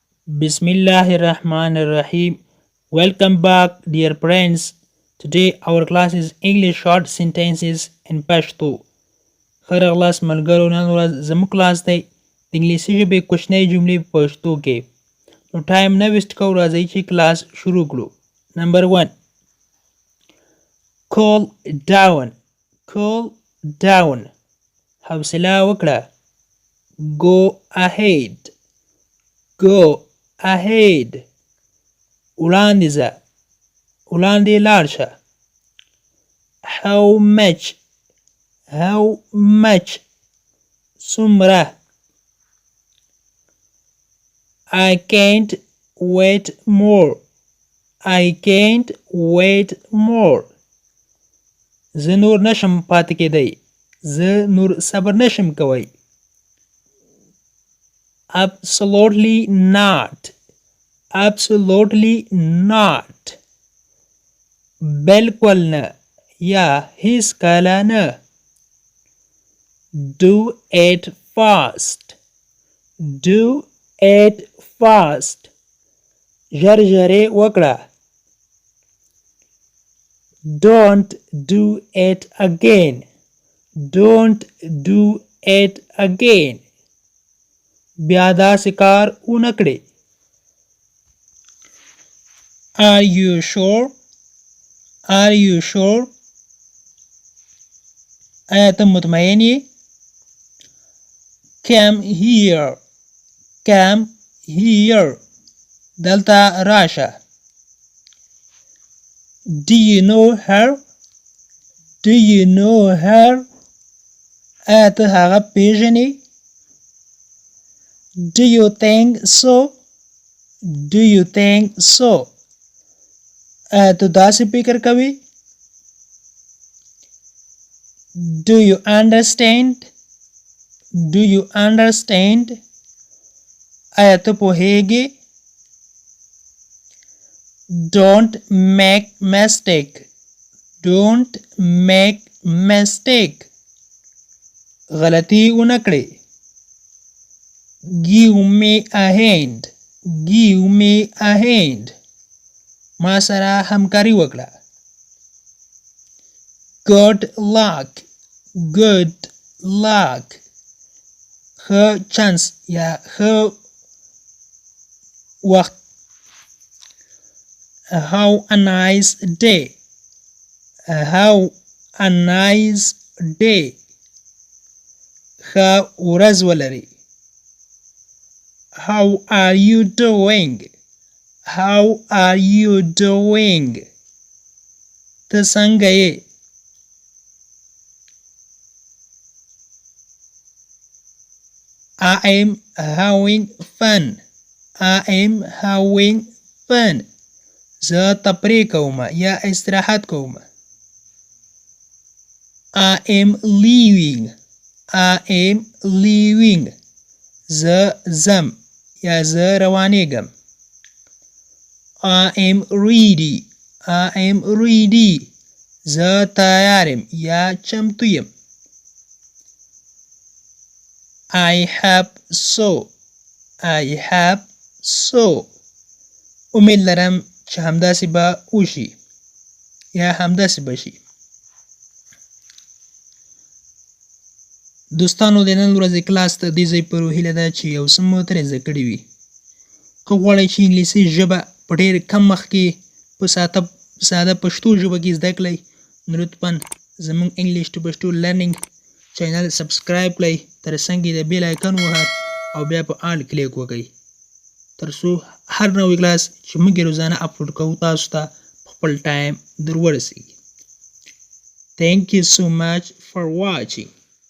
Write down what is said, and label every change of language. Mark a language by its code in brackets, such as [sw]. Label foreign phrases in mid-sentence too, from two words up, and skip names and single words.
[en] Bismillahirrahmanirrahim. Welcome back, dear friends. Today our class is English short sentences in Pashto. [ps] خیر اغلاس ملګرو، نن ورځ زموږ کلاس دی د انګلیسي ژبې کوچنۍ جملې په پښتو کې. نو ټایم نه ویسټ کوو، راځئ چې کلاس شروع کړو. [en] نمبر 1 cool down. cool down [ps] حوصله وکړه. [en] go ahead. go ahead [ps] وړاندې ځه، وړاندې لاړ شه. [en] how much. how much څومره. I can't wait more. I can't wait more [ps] زه نور نشم پاتې کېدی، زه نور صبر نشم کوی. [en] absolutely not. absolutely not [ps] بالکل نه یا هیڅ کله نه. [en] do it fast. do it fast [ps] ژر ژرې وکړه. [en] don't do it again. don't do it again [ps] بیا داسې کار ونه کړې. [en] are you sure. are you sure [ps] آیا ته مطمئن یې؟ [en] come here. come here [ps] دلته راشه. [en] do you know her. do you know her [ps] آیا ته هغه پیژنې؟ [en] do you think so. do you think so [ps] آیا ته داسې فکر کوې؟ [en] do you understand. do you understand [ps] آیا ته پوهیږې؟ [en] don't make mistake. don't make mistake [ps] غلطي ونه کړې. [en] give me a hand. give me a hand [ps] ما سره همکاري وکړه. [en] good luck. good luck [ps] ښه چانس یا ښه وخت. [en] how a nice day. how a nice day [ps] ښه ورځ ولري. [en] how are you doing. how are you doing [ps] ته څنګه یې؟ [en] I am having fun. I am having fun [ps] زه تفریح کوم یا استراحت کوم. [en] I am leaving. I am leaving [ps] زه ځم یا زه روانېږم. [en] I am ready. I am ready [ps] زه تیار یم یا چمتو یم. [en] I have so. I have so [ps] امید لرم چې همداسې به وشي یا همداسې به شي. دوستانو د نن ورځې کلاس ته دې ځای پورې هیله ده چې یو څه مو ترې زده کړي وي. که غواړئ چې انګلیسي ژبه په ډېر کم وخت کې په ساده پښتو ژبه کې زده کړئ، نو لطفا زموږ [en] English to Pashto learning [ps] چینل سبسکرایب کړئ، تر څنګ یې د [en] bell icon [ps] وهئ او بیا په [en] all click [ps] وکړئ، تر څو هر نوی کلاس چې موږ یې روزانه اپلوډ کوو تاسو ته په خپل ټایم در ورسیږي. [en] Thank you so much for watching.